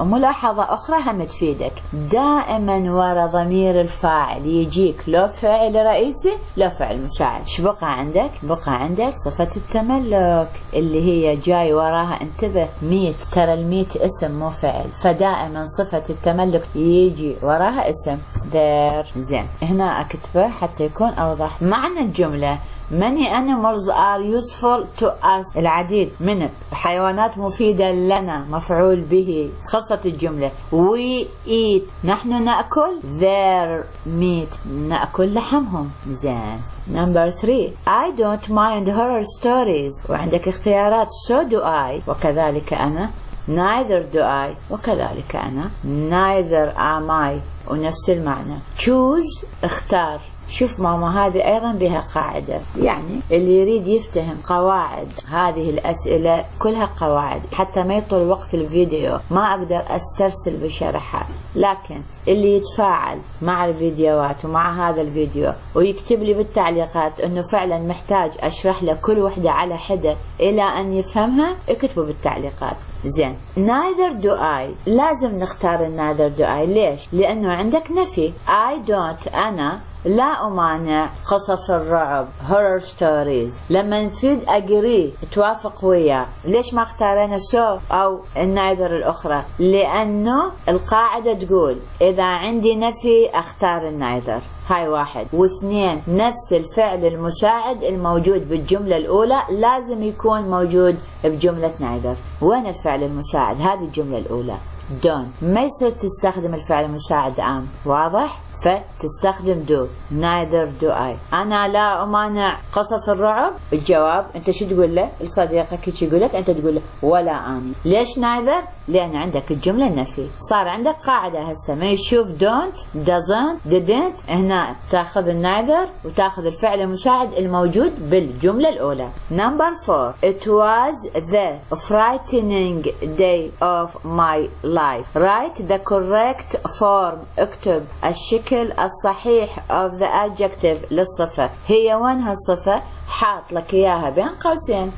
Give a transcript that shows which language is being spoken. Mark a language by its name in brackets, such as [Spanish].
[Arabic] وملاحظة اخرى هم تفيدك، دائما ورا ضمير الفاعل يجيك لو فعل رئيسي لو فعل مساعد. ايش بقى عندك؟ بقى عندك صفة التملك اللي هي جاي وراها. انتبه، ميت. ترى الميت اسم مو فعل، فدائما صفة التملك يجي وراها اسم there. زين، هنا اكتبه حتى يكون اوضح. معنى الجملة [English] many animals are useful to us. [Arabic] العديد من الحيوانات مفيدة لنا، مفعول به. خلصت الجملة. [English] we eat، [Arabic] نحن نأكل [English] their meat، [Arabic] نأكل لحمهم. زين. [English] Number 3 I don't mind horror stories. [Arabic] وعندك اختيارات [English] so do I [Arabic] وكذلك أنا، [English] neither do I وكذلك أنا، neither am I [Arabic] ونفس المعنى. choose اختار. شوف ماما، هذه أيضا بها قاعدة، يعني اللي يريد يفتهم قواعد هذه الأسئلة كلها قواعد. حتى ما يطول وقت الفيديو ما أقدر أسترسل بشرحها، لكن اللي يتفاعل مع الفيديوهات ومع هذا الفيديو ويكتب لي بالتعليقات أنه فعلا محتاج أشرح له كل وحدة على حدة إلى أن يفهمها، اكتبوا بالتعليقات. زين، [English] neither do I [Arabic] لازم نختار [English] neither do I. [Arabic] ليش؟ لأنه عندك نفي. [English] I don't [Arabic] أنا لا أمانع قصص الرعب horror stories. لما تريد أقري توافق وياه. ليش ما اختارنا so أو neither الأخرى؟ لأنه القاعدة تقول إذا عندي نفي أختار neither. هاي واحد. واثنين، نفس الفعل المساعد الموجود بالجملة الأولى لازم يكون موجود بجملة neither. وين الفعل المساعد؟ هذه الجملة الأولى don't. ما يصير تستخدم الفعل المساعد am. واضح؟ فتستخدم do. [English] neither do I. [Arabic] أنا لا أمانع قصص الرعب. الجواب أنت شو تقول له؟ لصديقك يقول لك أنت تقول له ولا أني. ليش neither؟ لأن عندك الجملة النفي. صار عندك قاعدة هسه ما يشوف don't doesn't didn't هنا تاخذ neither وتاخذ الفعل المساعد الموجود بالجملة الأولى. [English] Number 4. It was the frightening day of my life. Write the correct form. [Arabic] اكتب الشكل الصحيح [English] of the adjective [Arabic] للصفة. هي وين هالصفة؟ حاط لك إياها بين قوسين.